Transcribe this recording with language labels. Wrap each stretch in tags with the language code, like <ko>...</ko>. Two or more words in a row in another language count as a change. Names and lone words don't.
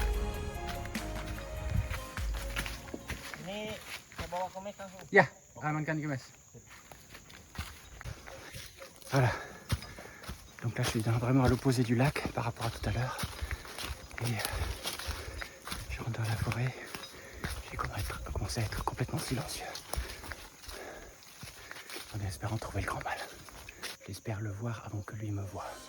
<id>Ini saya bawa ke mes langsung. Ya, amankan ke mes. Voilà.</id> <fr>Donc là, je suis vraiment à l'opposé du lac par rapport à tout à l'heure. Et je rentre dans la forêt. J'ai commencé à être complètement silencieux. En espérant trouver le grand mâle. J'espère le voir avant que lui me voie.</fr>